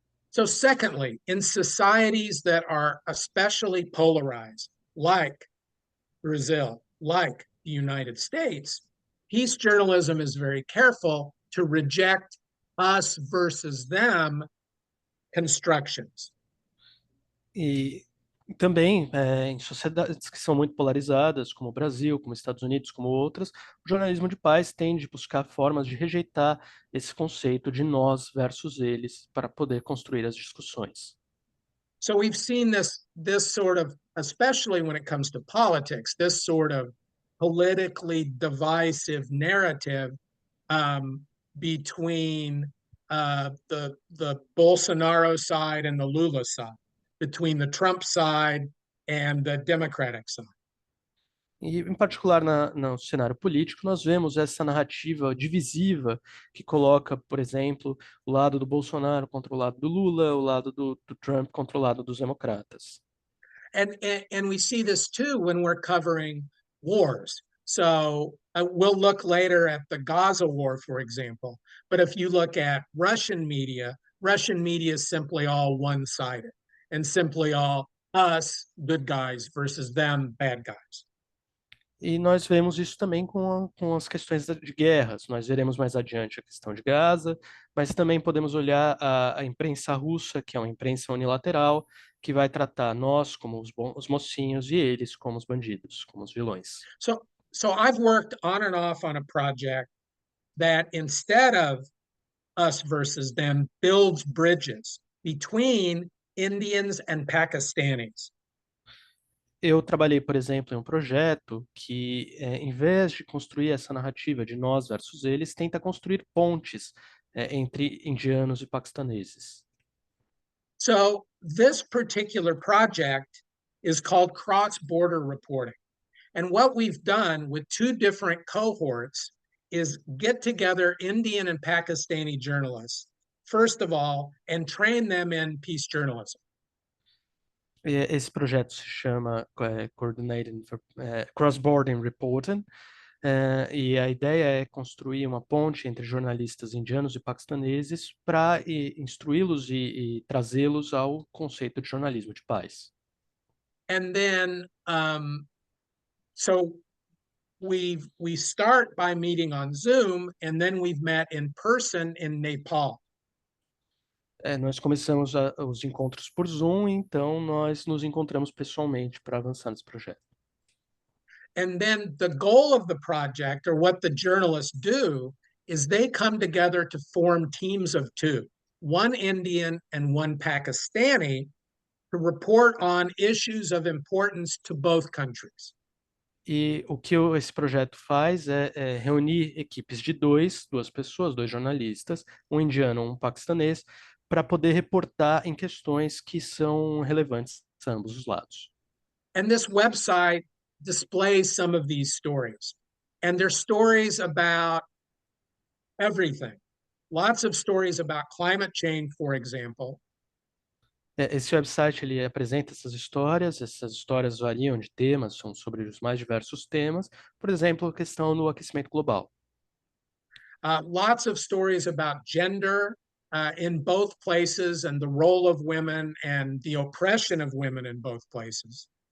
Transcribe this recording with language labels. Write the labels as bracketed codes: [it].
[en] So, secondly, in societies that are especially polarized, like Brazil, like the United States, peace journalism is very careful to reject us versus them constructions. [pt] E também, em sociedades que são muito polarizadas, como o Brasil, como os Estados Unidos, como outras, o jornalismo de paz tende a buscar formas de rejeitar esse conceito de nós versus eles para poder construir as discussões. [en] So we've seen this sort of, especially when it comes to politics, this sort of politically divisive narrative between the Bolsonaro side and the Lula side, between the Trump side and the Democratic side. [pt] E, em particular, no cenário político, nós vemos essa narrativa divisiva que coloca, por exemplo, o lado do Bolsonaro contra o lado do Lula, o lado do Trump contra o lado dos democratas. [en] And we see this too when we're covering wars. So we'll look later at the Gaza war, for example. But if you look at Russian media is simply all one-sided and simply all us good guys versus them bad guys. [pt] E nós vemos isso também com as questões de guerras. Nós veremos mais adiante a questão de Gaza, mas também podemos olhar a imprensa russa, que é uma imprensa unilateral, que vai tratar nós como os mocinhos e eles como os bandidos, como os vilões. [en] So I've worked on and off on a project that instead of us versus them builds bridges between Indians and Pakistanis. [pt] Eu trabalhei, por exemplo, em um projeto que, em vez de construir essa narrativa de nós versus eles, tenta construir pontes, entre indianos e paquistaneses. [en] So this particular project is called cross-border reporting. And what we've done with two different cohorts is get together Indian and Pakistani journalists, first of all, and train them in peace journalism. [pt] Esse projeto se chama Coordinating Cross-Border Reporting, e a ideia é construir uma ponte entre jornalistas indianos e paquistaneses para instruí-los e trazê-los ao conceito de jornalismo de paz. [en] And then, so we start by meeting on Zoom, and then we've met in person in Nepal. [pt] Nós começamos os encontros por Zoom, então nós nos encontramos pessoalmente para avançar nesse projeto. [en] And then the goal of the project, or what the journalists do, is they come together to form teams of two, one Indian and one Pakistani, to report on issues of importance to both countries. [pt] E o que esse projeto faz é reunir equipes de duas pessoas, dois jornalistas, um indiano e um paquistanês, para poder reportar em questões que são relevantes a ambos os lados. [en] And this website displays some of these stories. And they're stories about everything. Lots of stories about climate change, for example. [pt] Esse website ele apresenta essas histórias variam de temas, são sobre os mais diversos temas, por exemplo, a questão do aquecimento global. [en] Lots of stories about gender in both places and the role of women and the oppression of women in both places.